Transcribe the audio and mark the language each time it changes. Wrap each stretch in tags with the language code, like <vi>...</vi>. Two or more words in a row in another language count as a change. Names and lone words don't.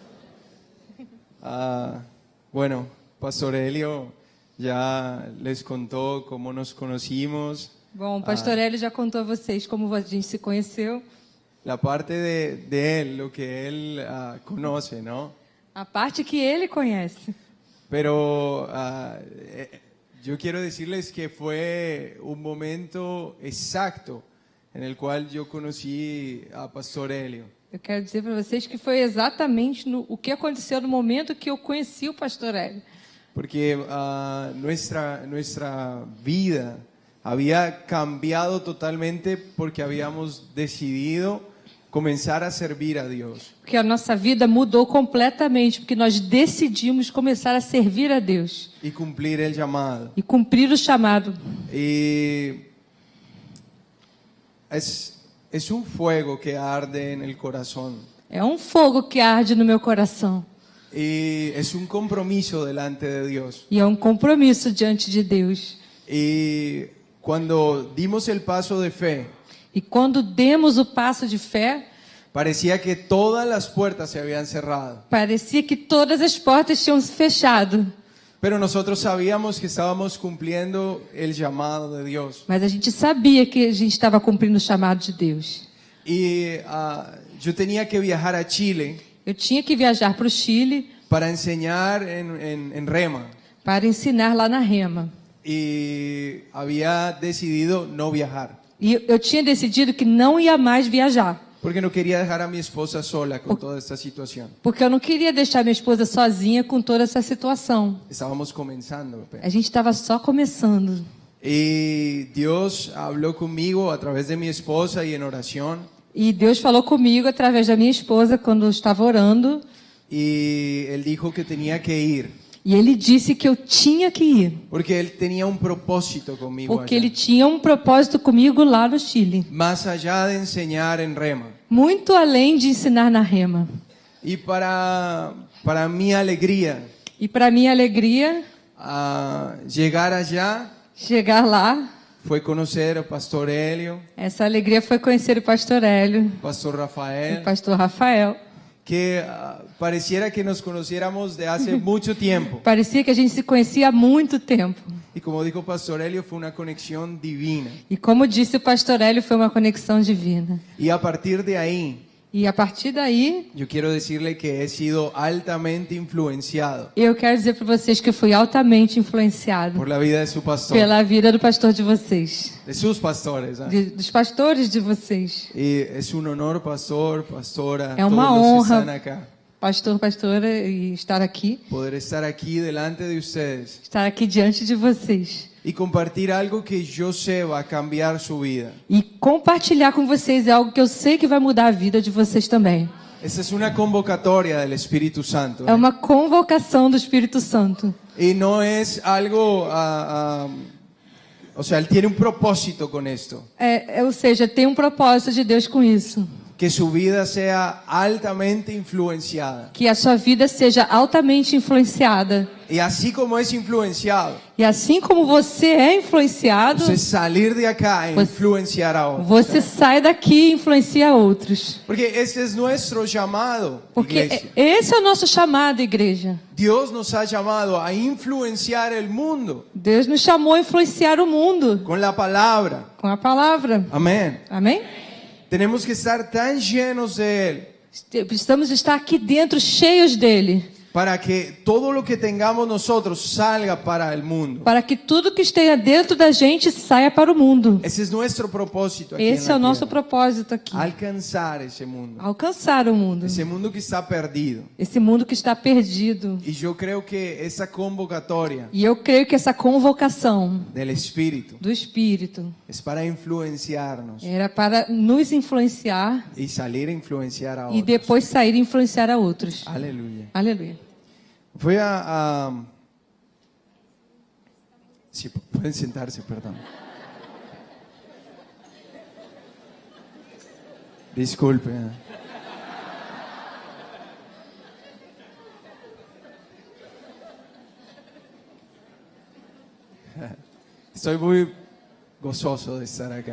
<es>Bueno, Pastor Helio ya les contó cómo nos conocimos.</es> <pt>Bom, o pastor Hélio já contou a vocês como a gente se conheceu.</pt> <es>La parte de él, lo que él conoce, ¿no?</es> <pt>A parte que ele conhece.</pt> <es>Pero yo quiero decirles que fue un momento exacto en el cual yo conocí a Pastor Helio.</es> <pt>Eu quero dizer para vocês que foi exatamente o que aconteceu no momento que eu conheci o pastor Hélio.</pt> <es>Porque nuestra vida había cambiado totalmente porque habíamos decidido comenzar a servir a Dios.</es> <pt>Porque a nossa vida mudou completamente, porque nós decidimos começar a servir a Deus.</pt> <es>Y cumplir el llamado.</es> <pt>E cumprir o chamado.</pt> <es>Y es un fuego que arde en el corazón.</es> <pt>É um fogo que arde no meu coração.</pt> <es>Y es un compromiso delante de Dios.</es> <pt>E é um compromisso diante de Deus.</pt> <es>Y cuando dimos el paso de fe,</es> <pt>E quando demos o passo de fé,</pt> <es>parecía que todas las puertas se habían cerrado.</es> <pt>parecia que todas as portas tinham se fechado.</pt> <es>Pero nosotros sabíamos que estábamos cumpliendo el llamado de Dios.</es> <pt>Mas a gente sabia que a gente estava cumprindo o chamado de Deus.</pt> <es>Y yo tenía que viajar a Chile</es> <pt>Eu tinha que viajar para o Chile</pt> <es>para enseñar en Rema.</es> <pt>para ensinar lá na Rema.</pt> <es>Y había decidido no viajar.</es> <pt>E eu tinha decidido que não ia mais viajar.</pt> <es>Porque no quería dejar a mi esposa sola con toda esta situación.</es> <pt>Porque eu não queria deixar minha esposa sozinha com toda essa situação.</pt> <es>Estábamos comenzando.</es> <pt>A gente estava só começando.</pt> <es>Y Dios habló conmigo a través de mi esposa y en oración.</es> <pt>E Deus falou comigo através da minha esposa quando eu estava orando.</pt> <es>Y Él dijo que tenía que ir.</es> <pt>E Ele disse que eu tinha que ir.</pt> <es>Porque Él tenía un propósito conmigo</es> <pt>Porque</pt> <es>allá.</es> <pt>Ele tinha um propósito comigo lá no Chile.</pt> <es>Más allá de enseñar en Rema.</es> <pt>Muito além de ensinar na Rema.</pt> <es>Y para mi alegría,</es> <pt>E para minha alegria,</pt> <es>llegar allá</es> <pt>chegar lá,</pt> <es>fue conocer al Pastor Helio,</es> <pt>essa alegria foi conhecer o pastor Hélio,</pt> <es>Pastor</es> <pt>o</pt> <es>Rafael,</es> <pt>pastor Rafael.</pt> <es>que pareciera que nos conociéramos de hace mucho tiempo.</es> <pt>Parecia que a gente se conhecia há muito tempo.</pt> <es>Y como dijo Pastor Helio, fue una conexión divina.</es> <pt>E como disse o pastor Hélio, foi uma conexão divina.</pt> <es>Y a partir de ahí,</es> <pt>E a partir daí,</pt> <es>yo quiero decirle que he sido altamente influenciado</es> <pt>eu quero dizer para vocês que eu fui altamente influenciado</pt> <es>por la vida de su pastor,</es> <pt>pela vida do pastor de vocês,</pt> <es>de sus pastores.</es> <pt>dos pastores de vocês.</pt> <es>Y es un honor,</es> <pt>pastor, pastora, É uma</pt> <es>todos los que</es> <pt>honra,</pt> <es>están acá,</es> <pt>pastor, pastora, e estar aqui</pt> <es>poder estar aquí delante de ustedes</es> <pt>diante de vocês.</pt> <es>y compartir algo que yo sé va a cambiar su vida.</es> <pt>E compartilhar com vocês é algo que eu sei que vai mudar a vida de vocês também.</pt> <es>Esta es una convocatoria del Espíritu Santo.</es> <pt>É uma convocação do Espírito Santo.</pt> <es>Y no es algo, o sea, Él tiene un propósito con esto.</es> <pt>Ou seja, tem um propósito de Deus com isso.</pt> <es>Que su vida sea altamente influenciada</es> <pt>Que a sua vida seja altamente influenciada</pt> <es>Y así como es influenciado,</es> <pt>E assim como você é influenciado,</pt> <es>usted salir de acá e Pues- influenciar a otros.</es> <pt>você sai daqui e influencia outros.</pt> <es>Porque este es nuestro llamado,</es> <pt>Porque</pt> <es>iglesia.</es> <pt>esse é o nosso chamado, igreja.</pt> <es>Dios nos ha llamado a influenciar el mundo</es> <pt>Deus nos chamou a influenciar o mundo</pt> <es>con la palabra.</es> <pt>com a palavra.</pt> <es>Amén.</es> <pt>Amém?</pt> <es>Tenemos que estar tan llenos de Él</es> <pt>Precisamos estar aqui dentro cheios dele,</pt> <es>para que todo lo que tengamos nosotros salga para el mundo.</es> <pt>para que tudo que esteja dentro da gente saia para o mundo.</pt> <es>Ese es nuestro propósito aquí</es> <pt>Esse</pt> <es>en</es> <pt>é o</pt> <es>la</es> <pt>nosso</pt> <es>tierra.</es> <pt>propósito aqui.</pt> <es>Alcanzar ese mundo.</es> <pt>Alcançar o mundo.</pt> <es>Ese mundo que está perdido.</es> <pt>Esse mundo que está perdido.</pt> <es>Y yo creo que esa convocatoria</es> <pt>E eu creio que essa convocação</pt> <es>del Espíritu</es> <pt>do Espírito</pt> <es>es para influenciarnos</es> <pt>era para nos influenciar</pt> <es>y salir a influenciar a</es> <pt>e</pt> <es>otros.</es> <pt>depois sair e influenciar a outros.</pt> <es>Aleluya.</es> <pt>Aleluia.</pt> <es>Voy Sí, pueden sentarse, perdón. Disculpe. Estoy muy gozoso de estar acá.</es>